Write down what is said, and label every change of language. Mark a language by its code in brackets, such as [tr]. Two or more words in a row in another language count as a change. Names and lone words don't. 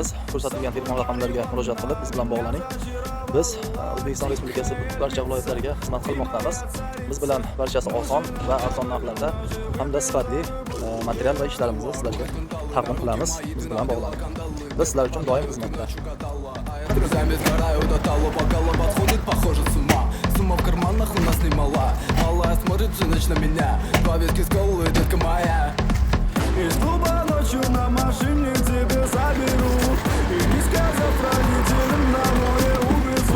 [uz] Ko'rsatilgan telefon raqamlariga murojaat qilib biz bilan bog'laning. Biz O'zbekiston Respublikasi barcha viloyatlariga xizmat qilmoqdamiz. Biz bilan barchasi oson va arzon narxlarda hamda sifatli material va ishlarimizni sizlarga taqdim qilamiz. Biz bilan bog'laning. Biz sizlar uchun doim xizmatda. [ru] Друзьями сгораю до талого, голова сходит, похоже, с ума. Сумма в карманах у нас немала. Малая смотрит всю ночь на меня. Два виски с колой, детка моя. Из клуба ночью на машине тебя заберу. И не сказав родителям, на море увезу.